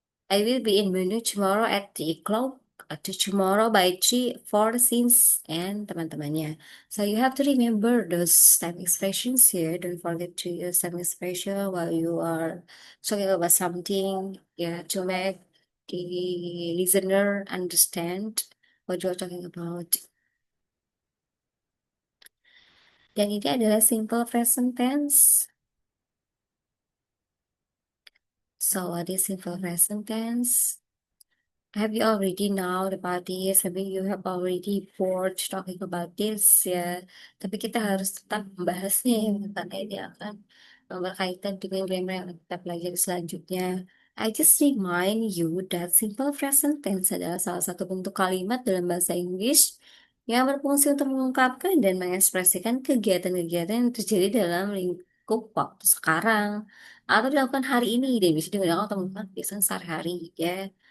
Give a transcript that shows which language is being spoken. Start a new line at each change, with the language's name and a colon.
English: I will be in Bandung tomorrow at 3 o'clock. To tomorrow by 3, 4 since, and
Indonesian: teman-temannya.
English: So you have to remember those time expressions here. Don't forget to use time expression while you are talking about something. Yeah, to make the listener understand what you're talking about.
Indonesian: Dan ini adalah simple present tense.
English: So what is simple present tense? Have you already know about this? Have you have already bored talking about this ya?
Indonesian: Tapi kita harus tetap membahasnya ya, karena ini akan berkaitan dengan grammar yang kita pelajari selanjutnya.
English: I just remind you that
Indonesian: simple present tense adalah salah satu bentuk kalimat dalam bahasa Inggris yang berfungsi untuk mengungkapkan dan mengekspresikan kegiatan-kegiatan yang terjadi dalam lingkup waktu sekarang atau dilakukan hari ini dan bisa digunakan untuk mengungkapkan kebiasaan sehari-hari ya.